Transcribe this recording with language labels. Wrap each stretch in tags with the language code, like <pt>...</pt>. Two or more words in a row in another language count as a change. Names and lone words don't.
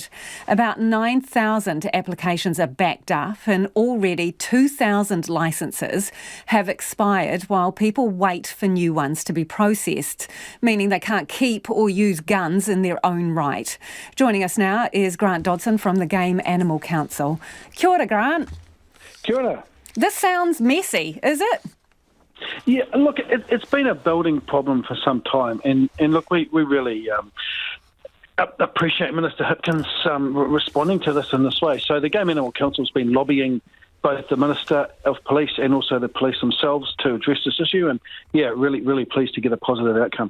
<en>About 9,000 applications are backed up and already 2,000 licences have expired while people wait for new ones to be processed, meaning they can't keep or use guns in their own right. Joining us now is Grant Dodson from the Game Animal Council.</en> <mi>Kia ora, Grant. Kia ora.</mi> <en>This sounds messy, is it? Yeah, look, it's been a building problem for some time, and look, we really appreciate Minister Hipkins responding to this in this way. So the Game Animal Council has been lobbying both the Minister of Police and also the police themselves to address this issue, and yeah, really pleased to get a positive outcome.</en>